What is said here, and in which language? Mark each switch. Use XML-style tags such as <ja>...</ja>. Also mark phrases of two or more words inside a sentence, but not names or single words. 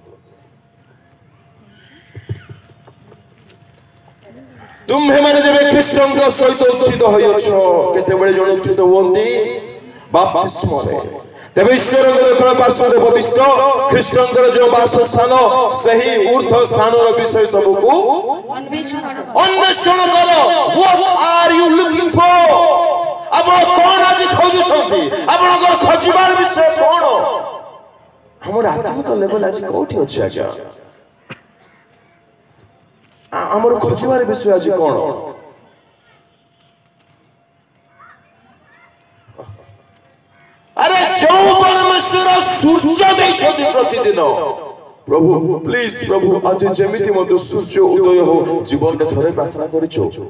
<or>ତୁମ୍ଭେମାନେ ଯେବେ ଖ୍ରୀଷ୍ଟଙ୍କ ସହିତ ଉତ୍ଥିତ ହୋଇଅଛ, କେତେବେଳେ ଜଣେ ଉତ୍ଥିତ ହୁଅନ୍ତି? ବାପ୍ତିସ୍ମରେ। ତେବେ ଈଶ୍ୱରଙ୍କ ଦକ୍ଷିଣ ପାର୍ଶ୍ୱରେ ଭବିଷ୍ଠ ଖ୍ରୀଷ୍ଟଙ୍କର ଯେଉଁ ବାସସ୍ଥାନ, ସେହି ଉର୍ଦ୍ଧ୍ୱ ସ୍ଥାନର ବିଷୟ ସବୁକୁ ଅନ୍ୱେଷଣ କର।</or> <en>What are you looking for?</en> <or>ଆପଣ କଣ ଆଜି ଖୋଜୁଛନ୍ତି? ଆପଣଙ୍କର ଖୋଜିବାର ବିଷୟ କଣ? ଆମର ଆତ୍ମିକ ଲେଭେଲ ଆଜି କୋଉଠି ଅଛି ଆଜ୍ଞା? ଆମର ଖୋଜିବାର ବିଷୟ ଆଜି କଣ? ଆରେ ଯେଉଁ ପରମେଶ୍ୱର ସୂର୍ଯ୍ୟ ଦେଇଛନ୍ତି ପ୍ରତିଦିନ, ପ୍ରଭୁ ପ୍ଲିଜ, ପ୍ରଭୁ ଆଜି ଯେମିତି ମଧ୍ୟ ସୂର୍ଯ୍ୟ ଉଦୟ ହଉ, ଜୀବନରେ ଥରେ ପ୍ରାର୍ଥନା କରିଛୁ?</or>